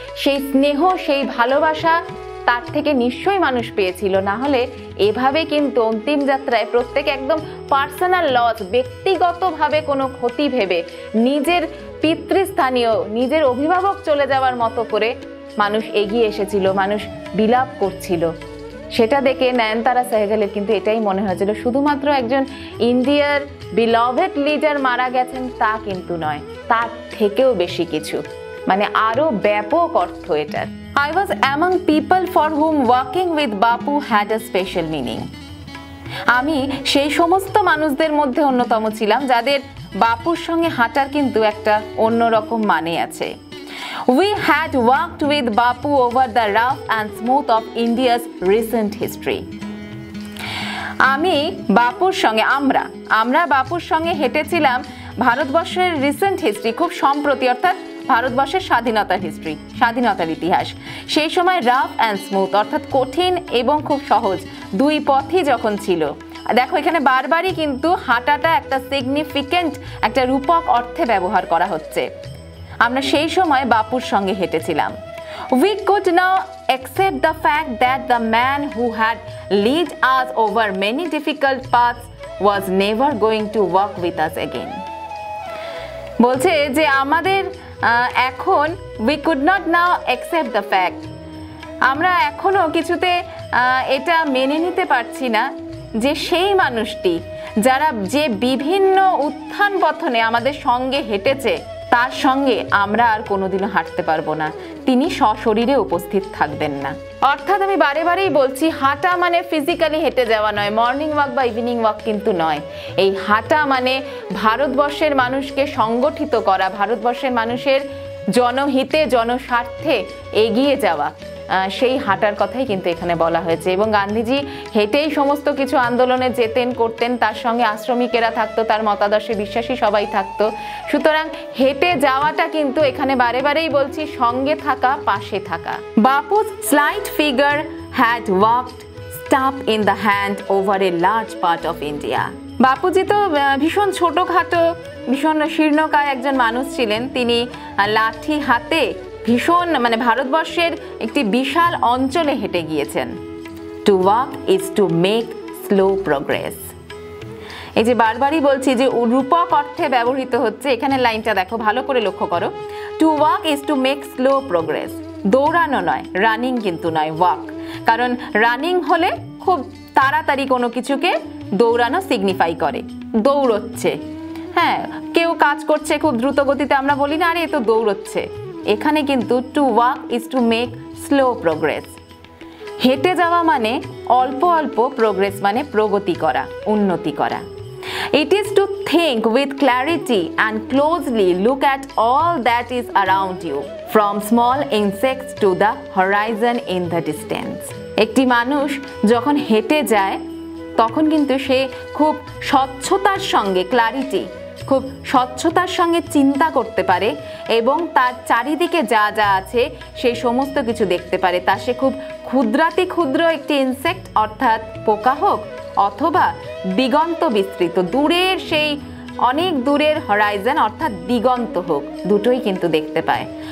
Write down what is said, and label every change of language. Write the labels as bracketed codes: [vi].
[bn] সেই স্নেহ, সেই ভালোবাসা তার থেকে নিশ্চয়ই মানুষ পেয়েছিল, না হলে এভাবে কিন্তু অন্তিম যাত্রায় প্রত্যেকে একদম পার্সোনাল লস, ব্যক্তিগতভাবে কোনো ক্ষতি ভেবে নিজের পিতৃস্থানীয়, নিজের অভিভাবক চলে যাওয়ার মতো করে মানুষ এগিয়ে এসেছিল, মানুষ বিলাপ করছিল। সেটা দেখে নয়নতারা সেহগালের কিন্তু এটাই মনে হয়েছিল শুধুমাত্র একজন ইন্ডিয়ার বিলভেড লিডার মারা গেছেন তা কিন্তু নয়, তার থেকেও বেশি কিছু, মানে আরো ব্যাপক অর্থ এটার। [en] I was among people for whom working with Bapu had a special meaning. [bn] আমি সেই সমস্ত মানুষদের মধ্যে অন্যতম ছিলাম যাদের বাপুর সঙ্গে হাঁটার কিন্তু একটা অন্যরকম মানে আছে। [en] We had worked with Bapu over the rough and smooth of India's recent history. [bn] আমি বাপুর সঙ্গে আমরা বাপুর সঙ্গে হেঁটেছিলাম ভারতবর্ষের রিসেন্ট হিস্ট্রি, খুব সম্প্রতি, অর্থাৎ ভারতবর্ষের স্বাধীনতার ইতিহাস। সেই সময় রাফ অ্যান্ড স্মুথ অর্থাৎ কঠিন এবং খুব সহজ দুই পথই যখন ছিল। দেখো এখানে বারবারই কিন্তু হাঁটাটা একটা সিগনিফিকেন্ট, একটা রূপক অর্থে ব্যবহার করা হচ্ছে। আমরা সেই সময় বাপুর সঙ্গে হেঁটেছিলাম। [en] We could now accept the fact that the man who had led us over many difficult paths was never going to walk with us again. [bn] বলছে যে আমাদের এখন [en] we could not now accept the fact, [bn] আমরা এখনো কিছুতে এটা মেনে নিতে পারছি না যে সেই মানুষটি যে বিভিন্ন উত্থান পতনে আমাদের সঙ্গে হেঁটেছে তার সঙ্গে আমরা আর কোনোদিনও হাঁটতে পারবো না, তিনি সশরীরে উপস্থিত থাকবেন না। অর্থাৎ আমি বারেবারেই বলছি, হাঁটা মানে ফিজিক্যালি হেঁটে যাওয়া নয়, মর্নিং ওয়াক বা ইভিনিং ওয়াক কিন্তু নয়। এই হাঁটা মানে ভারতবর্ষের মানুষকে সংগঠিত করা, ভারতবর্ষের মানুষের জনহিতে জনস্বার্থে এগিয়ে যাওয়া, সেই হাঁটার কথাই কিন্তু এখানে বলা হয়েছে। এবং গান্ধীজি হেঁটেই সমস্ত কিছু আন্দোলনে যেতেন, করতেন, তার সঙ্গে আশ্রমিকেরা থাকতো, তার মতাদর্শে বিশ্বাসী সবাই থাকতো। সুতরাং হেঁটে যাওয়াটা কিন্তু এখানে বারেবারেই বলছি সঙ্গে থাকা, পাশে থাকা। [en] Bapu's slight figure had walked staff in the hand over a large part of India. [bn] Bapuji তো ভীষণ ছোটখাটো, ভীষণ শীর্ণকায় একজন মানুষ ছিলেন। তিনি লাঠি হাতে ভীষণ মানে ভারতবর্ষের একটি বিশাল অঞ্চলে হেঁটে গিয়েছেন। [en] To walk is to make slow progress. [bn] এই যে বারবারই বলছি যে রূপক অর্থে ব্যবহৃত হচ্ছে, এখানে লাইনটা দেখো, ভালো করে লক্ষ্য করো। [en] to walk is to make slow progress, [bn] দৌড়ানো নয়, রানিং কিন্তু নয়, ওয়াক। কারণ রানিং হলে খুব তাড়াতাড়ি কোনো কিছুকে দৌড়ানো সিগনিফাই করে, দৌড়চ্ছে। হ্যাঁ, কেউ কাজ করছে খুব দ্রুত গতিতে, আমরা বলি না আরে এ তো দৌড়চ্ছে। এখানে কিন্তু [en] To walk is to make slow progress. [bn] হেঁটে যাওয়া মানে অল্প অল্প, প্রোগ্রেস মানে প্রগতি করা, উন্নতি করা। [en] It is to think with clarity and closely look at all that is around you, from small insects to the horizon in the distance. [bn] একটি মানুষ যখন হেঁটে যায় তখন কিন্তু সে খুব স্বচ্ছতার সঙ্গে, ক্লারিটি, খুব স্বচ্ছতার সঙ্গে চিন্তা করতে পারে এবং তার চারিদিকে যা যা আছে সেই সমস্ত কিছু দেখতে পারে। তা সে খুব ক্ষুদ্রাতি ক্ষুদ্র একটি ইনসেক্ট অর্থাৎ পোকা হোক, অথবা দিগন্ত বিস্তৃত দূরের সেই অনেক দূরের হরাইজন অর্থাৎ দিগন্ত হোক, দুটোই কিন্তু দেখতে পায়।